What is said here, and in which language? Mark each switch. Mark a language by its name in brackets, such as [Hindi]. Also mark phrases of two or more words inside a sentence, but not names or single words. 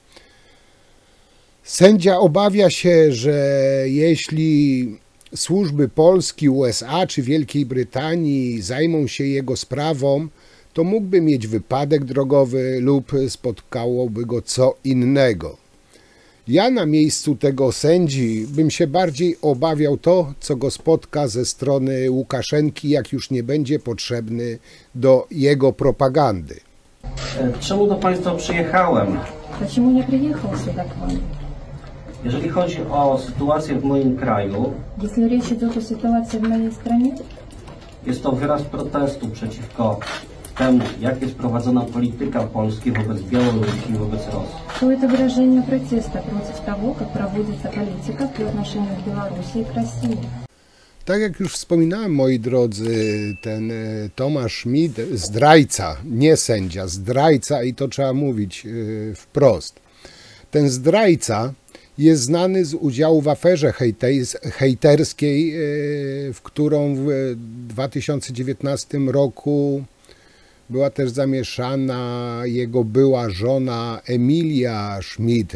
[Polish] Sędzia obawia się, że jeśli służby Polski, USA czy Wielkiej Brytanii zajmą się jego sprawą, to mógłby mieć wypadek drogowy lub spotkałoby go co innego. Ja na miejscu tego sędzi bym się bardziej obawiał to, co go spotka ze strony Łukaszenki, jak już nie będzie potrzebny do jego propagandy. Czemu do Państwa przyjechałem? [Russian] Почему я приехал сюда к вам? [Polish] Jeżeli chodzi o sytuację w moim kraju, [Russian] Если речь идет о ситуации в моей стране, [Polish] jest to wyraz protestu przeciwko temu, jak jest prowadzona polityka Polski wobec Białorusi i wobec Rosji. [Russian] то это выражение протеста против того, как проводится политика по отношению к Беларуси и к России. [Polish] Tak jak już wspominałem, moi drodzy, ten Tomasz Schmid, zdrajca, nie sędzia, zdrajca, i to trzeba mówić wprost. Ten zdrajca jest znany z udziału w aferze hejterskiej, w którą w 2019 roku była też zamieszana jego była żona Emilia Schmid.